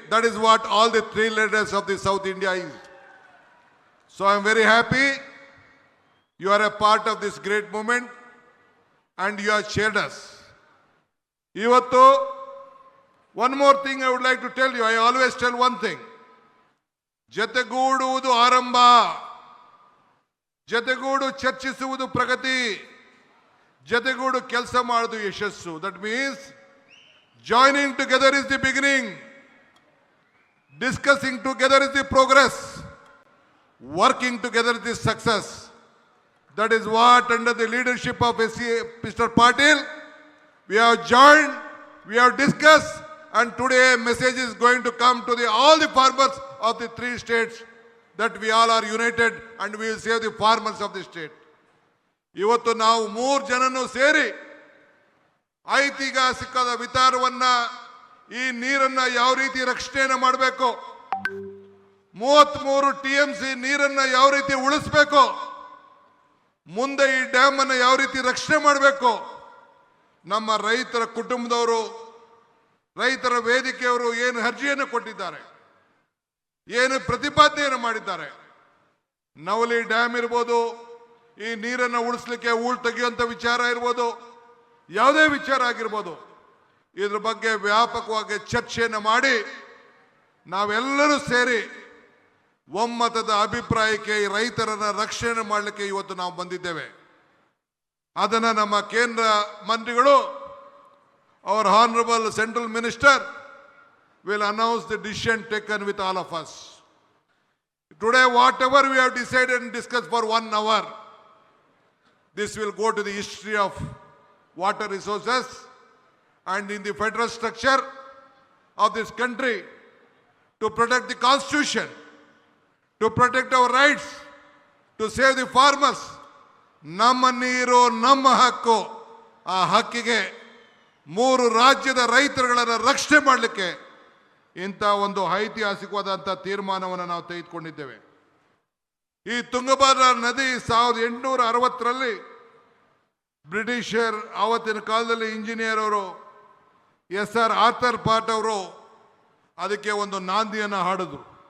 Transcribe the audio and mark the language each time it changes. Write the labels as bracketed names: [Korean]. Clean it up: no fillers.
[English] That is what all the 3 leaders of the South India is. So I am very happy you are a part of this great movement and you have shared us. Ivattu, one more thing I would like to tell you. I always tell one thing. [Kannada] ಜತೆಗೂಡುವುದು ಆರಂಭ, ಜತೆಗೂಡು ಚರ್ಚಿಸುವುದು ಪ್ರಗತಿ, ಜತೆಗೂಡು ಕೆಲಸ ಮಾಡುವುದು ಯಶಸ್ಸು. [English] That means joining together is the beginning, discussing together is the progress, working together is the success. That is what, under the leadership of Mr. Patil, we have joined, we have discussed, and today a message is going to come to all the farmers of the 3 states that we all are united and we will save the farmers of the state. [Kannada] ಇವತ್ತು ನಾವು 3 ಜನನು ಸೇರಿ ಐತಿಹಾಸಿಕದ ವಿಚಾರವನ್ನ ಈ ನೀರನ್ನ ಯಾವ ರೀತಿ ರಕ್ಷಣೆಯನ್ನು ಮಾಡಬೇಕು, 33 TMC ನೀರನ್ನ ಯಾವ ರೀತಿ ಉಳಿಸಬೇಕು, ಮುಂದೆ ಈ ಡ್ಯಾಮ್ ಅನ್ನು ಯಾವ ರೀತಿ ರಕ್ಷಣೆ ಮಾಡಬೇಕು, ನಮ್ಮ ರೈತರ ಕುಟುಂಬದವರು, ರೈತರ ವೇದಿಕೆಯವರು ಏನು ಅರ್ಜಿಯನ್ನು ಕೊಟ್ಟಿದ್ದಾರೆ, ಏನು ಪ್ರತಿಪಾದನೆಯನ್ನು ಮಾಡಿದ್ದಾರೆ. ನವಲಿ ಡ್ಯಾಮ್ ಇರ್ಬೋದು, ಈ ನೀರನ್ನು ಉಳಿಸಲಿಕ್ಕೆ ಹೂಳು ತೆಗೆಯುವಂಥ ವಿಚಾರ ಇರ್ಬೋದು, ಯಾವುದೇ ವಿಚಾರ ಆಗಿರ್ಬೋದು, ಇದ್ರ ಬಗ್ಗೆ ವ್ಯಾಪಕವಾಗಿ ಚರ್ಚೆಯನ್ನು ಮಾಡಿ ನಾವೆಲ್ಲರೂ ಸೇರಿ ಒಮ್ಮತದ ಅಭಿಪ್ರಾಯಕ್ಕೆ ಈ ರೈತರನ್ನ ರಕ್ಷಣೆ ಮಾಡಲಿಕ್ಕೆ ಇವತ್ತು ನಾವು ಬಂದಿದ್ದೇವೆ. ಅದನ್ನು ನಮ್ಮ ಕೇಂದ್ರ ಮಂತ್ರಿಗಳು, [English] our honorable central minister will announce the decision taken with all of us. Today, whatever we have decided and discussed for 1 hour, this will go to the history of water resources and in the federal structure of this country to protect the constitution, to protect our rights, to save the farmers. [Kannada] ನಮ್ಮ ನೀರು ನಮ್ಮ ಹಕ್ಕು. ಆ ಹಕ್ಕಿಗೆ 3 ರಾಜ್ಯದ ರೈತರುಗಳನ್ನು ರಕ್ಷಣೆ ಮಾಡಲಿಕ್ಕೆ ಇಂಥ ಒಂದು ಐತಿಹಾಸಿಕವಾದಂಥ ತೀರ್ಮಾನವನ್ನು ನಾವು ತೆಗೆದುಕೊಂಡಿದ್ದೇವೆ. ಈ ತುಂಗಭದ್ರಾ ನದಿ 1860ರಲ್ಲಿ ಬ್ರಿಟಿಷರ್ ಆವತ್ತಿನ ಕಾಲದಲ್ಲಿ ಇಂಜಿನಿಯರ್ ಅವರು SR ಆರ್ಥರ್ ಪಾಟ್ ಅವರು ಅದಕ್ಕೆ ಒಂದು ನಾಂದಿಯನ್ನು ಹಾಡಿದ್ರು.